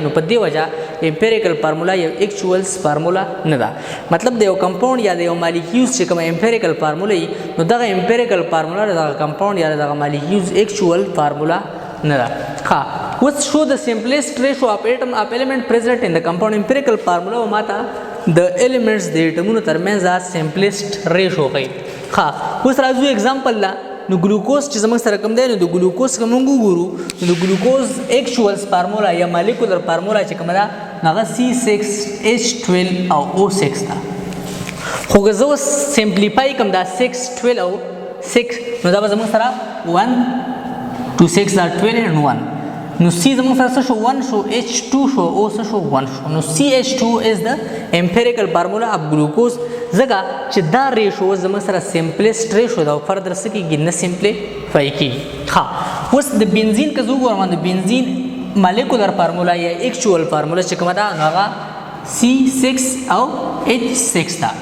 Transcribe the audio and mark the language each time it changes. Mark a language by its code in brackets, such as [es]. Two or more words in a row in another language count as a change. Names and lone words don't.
[ps] نو په دې وجه [en] empirical formula [ps] یو [en] actual formula [ps] نه ده. مطلب د یو کمپاونډ یا د یو مالیکولز چې کوم [en] empirical formula [ps] وي نو دغه [en] empirical formula [ps] دغه کمپاونډ یا دغه مالیکولز [en] actual formula [ps] نه ده. [en] Which show the simplest ratio of element present in the compound. empirical formula [ps] ماته د elements د اټمونو ترمنځ [en] simplest ratio [ps] ښیي. اوس راځو اگزامپل لا نو ګلوکوز چې زموږ سره کوم دی نو د ګلوکوز کوم وګورو نو د ګلوکوز [en] actual formula [ps] یا [en] molecular formula [ps] چې کومه ده هغه C6H12 او O6 ده. خو که زه سمپلیفای کوم دا 6 12 او 6 نو دا به زموږ سره 1 2 6 دا 12 and 1 نو C زموږ سره څه شو 1 شو H2 شو O څه شو 1 شو. نو [en] CH2 is the empirical formula of glucose [ps] ځکه چې دا ریشو زموږ سره [en] simplest ratio [ps] دا فردر څه کېږي نه سمپلیفای کېږي. اوس د بنزین که زه وګورم د بنزین [en] molecular formula [ps] یا [en] actual formula [ps] چې کومه ده هغه C6 او H6 ده.